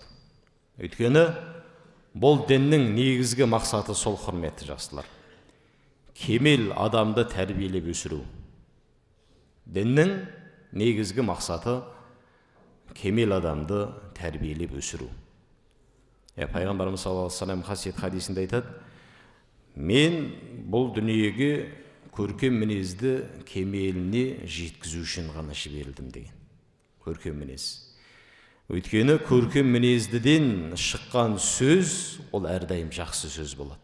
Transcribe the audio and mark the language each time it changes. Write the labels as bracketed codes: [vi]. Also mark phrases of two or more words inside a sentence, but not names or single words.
[kk] Өйткені бұл діннің негізгі мақсаты сол, құрметті жақсылар. Кемел адамды тәрбиелеп өсіру. Діннің негізгі мақсаты кемел адамды тәрбиелеп өсіру. Пайғамбарымыз [ar] صلى الله عليه وسلم [kk] қасиет хадисінде айтады: мен бұл дүниеге көркем мінезді кемеліне жеткізу үшін ғана жіберілдім деген. Көркем мінез. Өйткені көркем мінездіден шыққан сөз, ол әрдайым жақсы сөз болады.